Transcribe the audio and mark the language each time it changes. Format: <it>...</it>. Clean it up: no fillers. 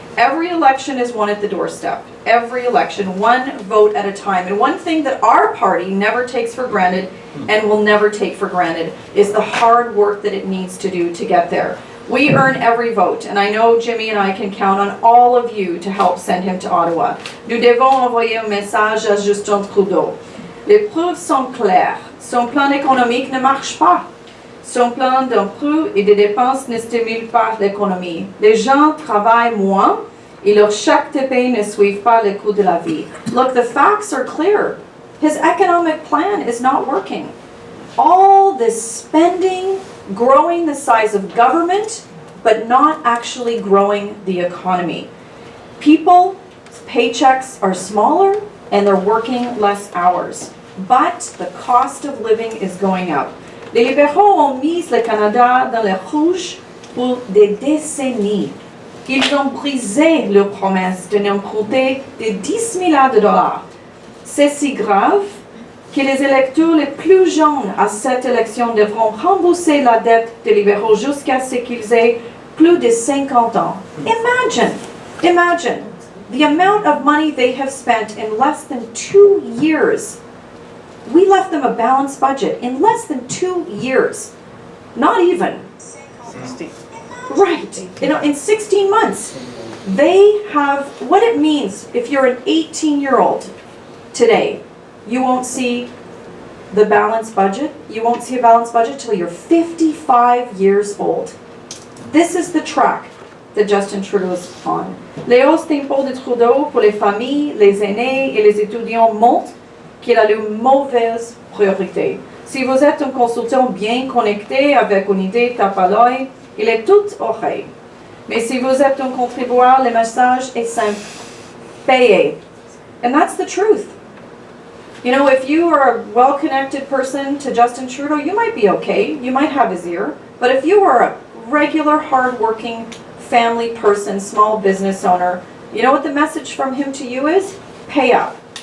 <en>Every election is won at the doorstep. Every election, one vote at a time. And one thing that our party never takes for granted and will never take for granted is the hard work that it needs to do to get there. We earn every vote, and I know Jimmy and I can count on all of you to help send him to Ottawa.</en> <fr>Nous devons envoyer un message à Justin Trudeau. Les preuves sont claires. Son plan économique ne marche pas. Son plan d'emploi et de dépenses ne stimule pas l'économie. Les gens travaillent moins et leur chèque de paie ne suivent pas le coût de la vie.</fr> <en>Look, the facts are clear. His economic plan is not working. All this spending, growing the size of government, but not actually growing the economy. People's paychecks are smaller and they're working less hours, but the cost of living is going up.</en> <fr>Les libéraux ont mis le Canada dans le rouge pour des décennies. Ils ont brisé leur promesse de n'emprunter de 10 milliards de dollars. C'est si grave que les électeurs les plus jeunes à cette élection devront rembourser la dette des libéraux jusqu'à ce qu'ils aient plus de 50 ans.</fr> <en>Imagine the amount of money they have spent in less than 2 years. We left them a balanced budget in less than 2 years. Not even. 60. Right. You know, in 16 months. They have, what it means if you're an 18-year-old today, you won't see the balanced budget. You won't see a balanced budget till you're 55 years old. This is the track that Justin Trudeau is on.</en> <fr>Les hausses d'impôts de Trudeau pour les familles, les aînés et les étudiants montrent qu'il a une mauvaise priorité. Si vous êtes un consultant bien connecté avec une idée tape à l'œil, il est tout oreille. Mais si vous êtes un contribuable, le message est simple. Payez.</fr> <en>And that's the truth. You know, if you are a well-connected person to Justin Trudeau, you might be okay. You might have his ear. But if you are a regular, hard-working family person, small business owner, you know what the message from him to you is? Pay up.</en>